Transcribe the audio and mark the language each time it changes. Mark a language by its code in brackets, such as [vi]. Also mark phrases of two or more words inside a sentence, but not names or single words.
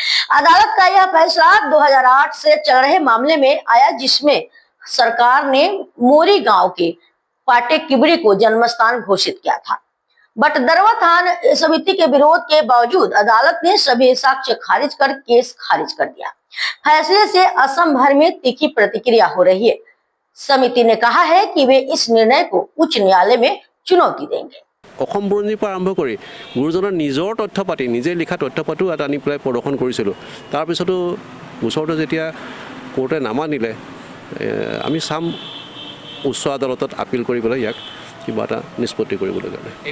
[hi] अदालत का यह फैसला 2008 से चल रहे मामले में आया, जिसमें सरकार ने मोरी गांव के पाटे किबड़ी को जन्मस्थान घोषित किया था। बटदरवा थाना समिति के विरोध के बावजूद अदालत ने सभी साक्ष्य खारिज कर केस खारिज कर दिया। फैसले से असम भर में तीखी प्रतिक्रिया हो रही है। समिति ने कहा है कि वे इस निर्णय को उच्च न्यायालय में चुनौती देंगे। [as] অসম বুৰঞ্জীৰ পৰা আৰম্ভ কৰি গুৰুজনৰ নিজৰ তথ্য পাতি নিজে লিখা তথ্য পাতিও আনি পেলাই প্ৰদৰ্শন কৰিছিলোঁ। তাৰপিছতো গোচৰটো যেতিয়া কোৰ্টে নামানিলে আমি চাম উচ্চ আদালতত আপিল কৰি পেলাই ইয়াক কিবা এটা নিষ্পত্তি কৰিবলৈ গ'লে।